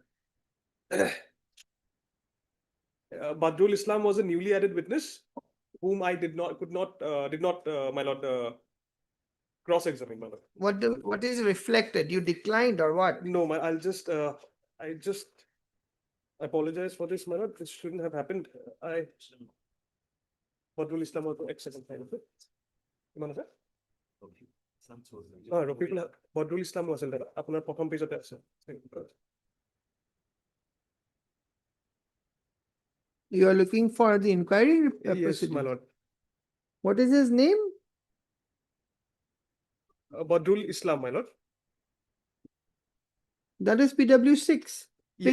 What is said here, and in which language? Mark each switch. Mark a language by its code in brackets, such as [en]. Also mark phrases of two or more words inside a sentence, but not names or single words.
[en] Badrul Islam was a newly added witness, whom I did not, my lord, cross-examine, my lord. What is reflected? You declined or what? No, I just apologize for this, my lord. This shouldn't have happened. Badrul Islam was the ex-second kind of it. [as] কিমান আছে? [en] Badrul Islam was there. [as] আপোনাৰ প্ৰথম পেজতে আছে। [en] You are looking for the inquiry Yes, my proceeding. lord. What is his name? Badrul Islam, my lord. That is PW6, page